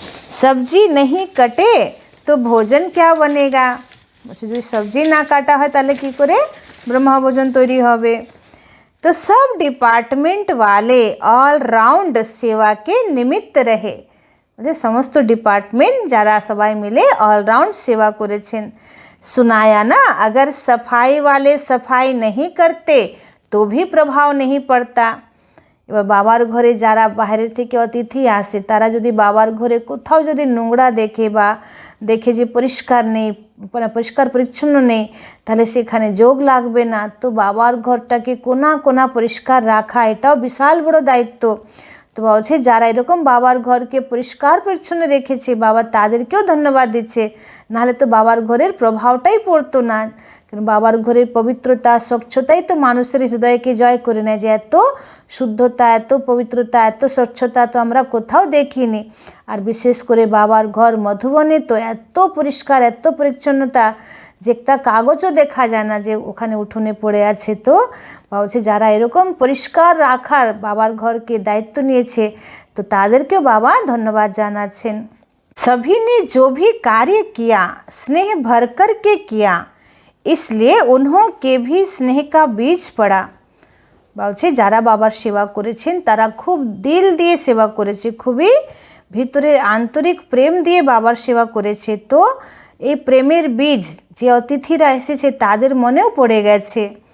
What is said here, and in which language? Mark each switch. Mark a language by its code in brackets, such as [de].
[hi] সবজি नहीं कटे तो भोजन क्या बनेगा। [bn] বলছে যদি সবজি না কাটা হয় তাহলে কী করে ব্রহ্মভোজন তৈরি হবে। [hi] तो सब डिपार्टमेंट वाले ऑल राउंड सेवा के निमित्त रहे। मतलब समस्त डिपार्टमेंट [bn] যারা সবাই মিলে অলরাউন্ড সেবা করেছেন। [hi] सुनाया ना, अगर सफाई वाले सफाई नहीं करते तो भी प्रभाव नहीं पड़ता। [bn] এবার বাবার ঘরে যারা বাইরে থেকে অতিথি আসে তারা যদি বাবার ঘরে কোথাও যদি নোংরা দেখে বা দেখে যে পরিষ্কার নেই, পরিষ্কার পরিচ্ছন্ন নেই, তাহলে সেখানে যোগ লাগবে না। তো বাবার ঘরটাকে কোনা কোনা পরিষ্কার রাখা এটাও বিশাল বড় দায়িত্ব। তো বলছে যারা এরকম বাবার ঘরকে পরিষ্কার পরিচ্ছন্ন রেখেছে, বাবা তাদেরকেও ধন্যবাদ দিচ্ছে, নাহলে তো বাবার ঘরের প্রভাবটাই পড়তো না। কারণ বাবার ঘরের পবিত্রতা, স্বচ্ছতাই তো মানুষের হৃদয়কে জয় করে নেয়। যে এত শুদ্ধতা, এত পবিত্রতা, এত স্বচ্ছতা তো আমরা কোথাও দেখিনি। আর বিশেষ করে বাবার ঘর মধুবনে তো এত পরিষ্কার, এত পরিচ্ছন্নতা যে একটা কাগজও দেখা যায় না যে ওখানে উঠোনে পড়ে আছে। তো বলছে যারা এরকম পরিষ্কার রাখার বাবার ঘরকে দায়িত্ব নিয়েছে, তো তাদেরকেও বাবা ধন্যবাদ জানাচ্ছেন। [hi] सभी ने जो भी कार्य किया स्नेह भर कर के किया, इसलिए उन्हों के भी स्नेह का बीज पड़ा। [bn] বলছে যারা বাবার সেবা করেছেন তারা খুব দিল দিয়ে সেবা করেছে, খুবই ভিতরের আন্তরিক প্রেম দিয়ে বাবার সেবা করেছে। তো এই প্রেমের বীজ যে অতিথিরা এসেছে তাদের মনেও পড়ে গেছে।